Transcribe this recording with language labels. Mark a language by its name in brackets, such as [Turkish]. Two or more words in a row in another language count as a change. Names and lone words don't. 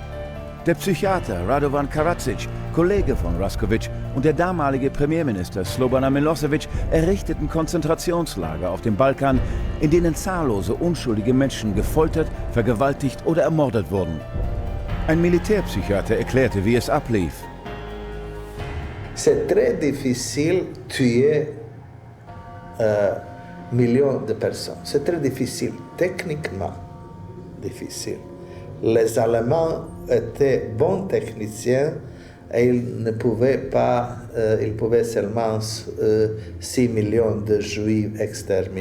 [German] Der Psychiater Radovan Karadzic, Kollege von Raskovic, und der damalige Premierminister Slobodan Milosevic errichteten Konzentrationslager auf dem Balkan, in denen zahllose unschuldige Menschen gefoltert, vergewaltigt oder ermordet wurden. Ein Militärpsychiater erklärte, wie es ablief. [French] C'est très difficile tuer millions de personnes. C'est très difficile, techniquement difficile. Les Allemands étaient bons techniciens et ils pouvaient seulement 6 millions de Juifs exterminer.